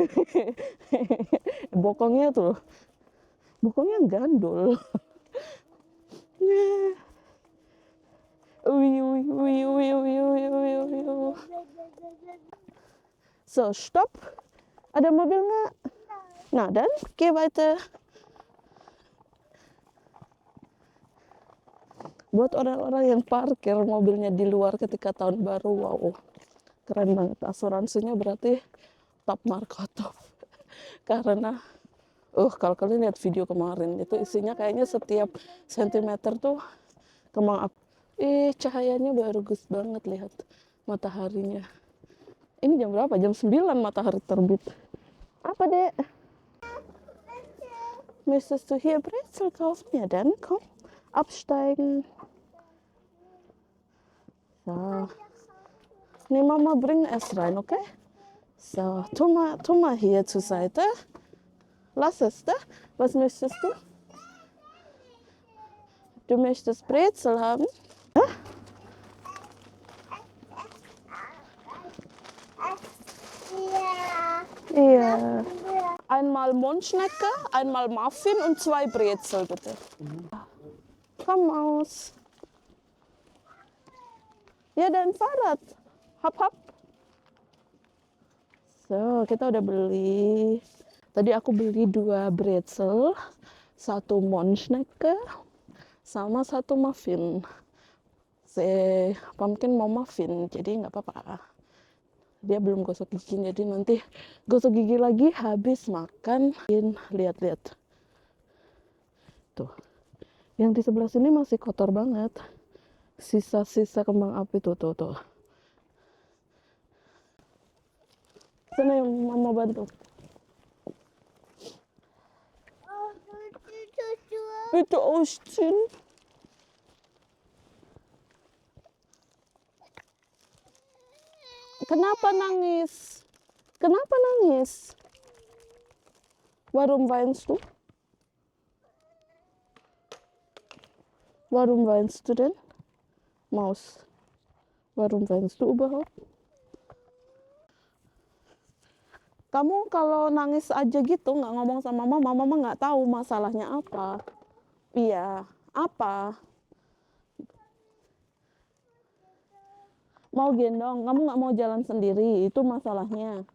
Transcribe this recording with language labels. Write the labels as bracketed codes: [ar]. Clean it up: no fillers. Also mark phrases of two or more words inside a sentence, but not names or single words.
[id] Bokongnya tuh. Bokongnya gandul. Uy. [en] So, stop. [id] Ada mobil nggak? Nah, dan [de] geh weiter. [id] Buat orang-orang yang parkir mobilnya di luar ketika tahun baru, wow, keren banget. Asuransinya berarti top marko top. Karena kalau kalian lihat video kemarin, itu isinya kayaknya setiap sentimeter tuh kembang api. Cahayanya bagus banget, lihat mataharinya. Ini jam berapa? Jam 9 matahari terbit. Apa dek? [de] Möchtest du hier Brezel kaufen? Ja, dann komm, absteigen. So. Nee, Mama, bring es rein, okay? So, tu mal hier zur Seite. Lass es da. Was möchtest du? Du möchtest Brezel haben? Ja? Ja. Einmal Mondschnecke, einmal Muffin und 2 Brezel, bitte. Komm aus. [id] Ya, dan Fahrrad. Hap. So, kita udah beli. Tadi aku beli 2 brezel, 1 Mondschnecke, sama 1 muffin. Pumpkin mau muffin, jadi nggak apa-apa. Dia belum gosok gigi, jadi nanti gosok gigi lagi habis makan. Lihat-lihat. tuh. Yang di sebelah sini masih kotor banget. Sisa-sisa kembang api tuh. Sini mama bantu. [de] Bitte ausziehen. [id] Kenapa nangis? Kenapa nangis? [de] Warum weinst du? Warum weinst du denn? Maus. Warum weinst du überhaupt? [id] Kamu kalau nangis aja gitu, nggak ngomong sama mama nggak tahu masalahnya apa. Iya, apa? Mau gendong, kamu nggak mau jalan sendiri, itu masalahnya.